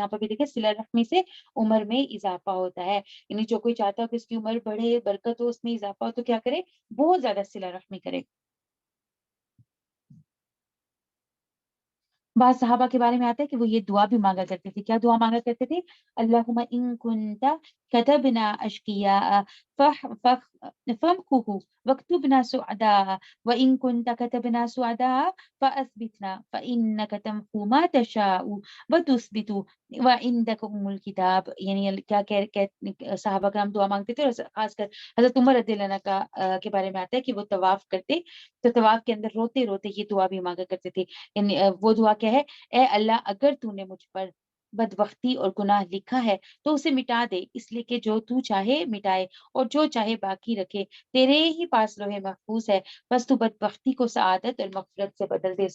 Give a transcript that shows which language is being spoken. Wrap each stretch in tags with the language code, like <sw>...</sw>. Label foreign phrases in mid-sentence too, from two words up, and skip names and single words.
<ur>یہاں پر بھی دیکھیں صلہ رحمی سے عمر میں اضافہ ہوتا ہے، یعنی جو کوئی چاہتا ہو کہ اس کی عمر بڑھے، برکت ہو، اس میں اضافہ ہو، تو کیا کرے؟ بہت زیادہ صلہ رحمی کرے۔ بعض صحابہ کے بارے میں آتا ہے کہ وہ یہ دعا بھی مانگا کرتے تھے۔ کیا دعا مانگا کرتے تھے؟</ur> <ar>اللہم ان کنت کتبنا اشقیاء فامحوه واکتبنا سعداء وان کنت کتبنا سعداء فاثبتنا فانك تمحو ما تشاء وتثبت وعندك الکتاب۔</ar> <ur>یعنی صحابہ کرام دعا مانگتے تھے، اور خاص کر حضرت عمر</ur> <ar>رضی اللہ عنہ</ar> <ur>کے بارے میں آتا ہے کہ وہ طواف کرتے تو طواف کے اندر روتے روتے یہ دعا بھی مانگا کرتے تھے۔ یعنی وہ دعا کیا ہے؟ اے اللہ اگر تو نے مجھ پر بدبختی اور گناہ لکھا ہے تو اسے مٹا دے، اس لیے کہ جو تو چاہے مٹائے اور جو چاہے باقی رکھے تیرے ہی پاس لوح محفوظ ہے، بس تو بدبختی کو سعادت اور مغفرت سے بدل دے۔</ur>